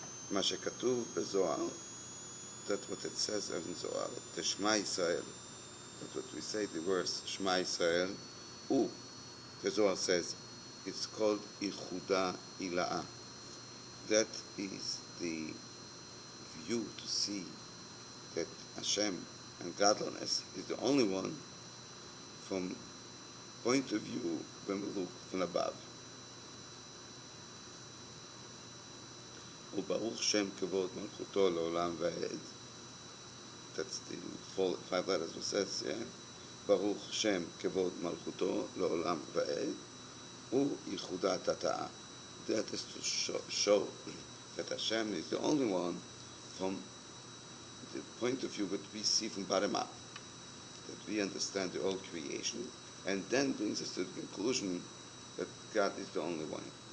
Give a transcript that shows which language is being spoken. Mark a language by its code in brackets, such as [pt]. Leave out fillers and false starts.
[he] מה שכתוב בזוהר, [en] that's what it says in Zohar, [he] תשמע ישראל, [en] that's what we say, the verse, [he] שמע ישראל, [en] the Zohar says, it's called [he] ייחודה עילאה. [en] That is the view to see that Hashem and godliness is the only one from point of view when we look from above. [he] וברוך שם כבוד מלכותו לעולם ועד. [en] That's the 5 letters it says, yeah? [he] ברוך שם כבוד מלכותו לעולם ועד. וייחודת התאה. [en] That is to show that Hashem is the only one from the point of view that we see from bottom up, that we understand the whole creation, and then brings us to the conclusion that God is the only one.